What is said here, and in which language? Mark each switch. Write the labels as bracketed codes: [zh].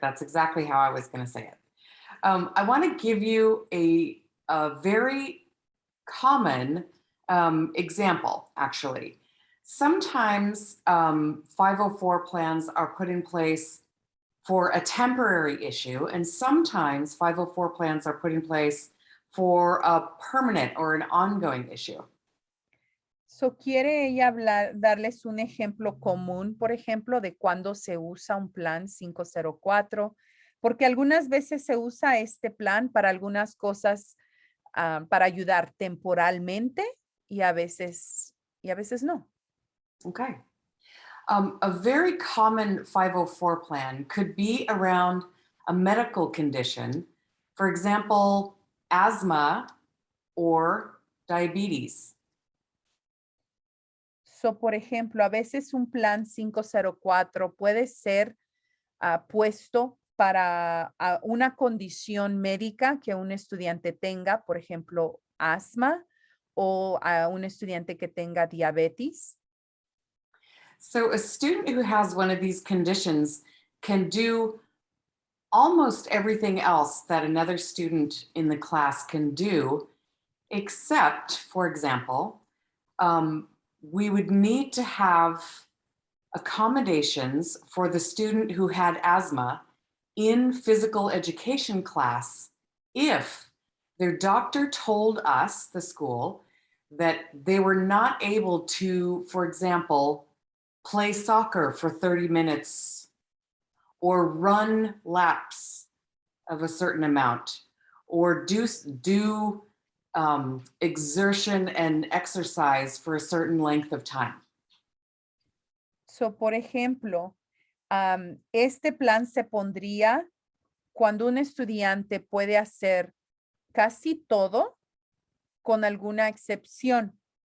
[en] That's exactly how I was going to say it. I want to give you a very common example, actually. Sometimes 504 plans are put in place for a temporary issue, and sometimes 504 plans are put in place for a permanent or an ongoing issue. [es] So, ¿quiere ella darles un ejemplo común, por ejemplo, de cuando se usa un plan 504? Porque algunas veces se usa este plan para algunas cosas, para ayudar temporalmente y a veces no. [en] Okay. A very common 504 plan could be around a medical condition, for example, asthma or diabetes. [es] So, por ejemplo, a veces un plan 504 puede ser puesto para una condición médica que un estudiante tenga, por ejemplo, asma o a un estudiante que tenga diabetes. [en] So, a student who has one of these conditions can do almost everything else that another student in the class can do, except, for example, we would need to have accommodations for the student who had asthma in physical education class if their doctor told us, the school, that they were not able to, for example, play soccer for 30 minutes or run laps of a certain amount or do exertion and exercise for a certain length of time. [es] So, por ejemplo, este plan se pondría cuando un estudiante puede hacer casi todo, con alguna excepción.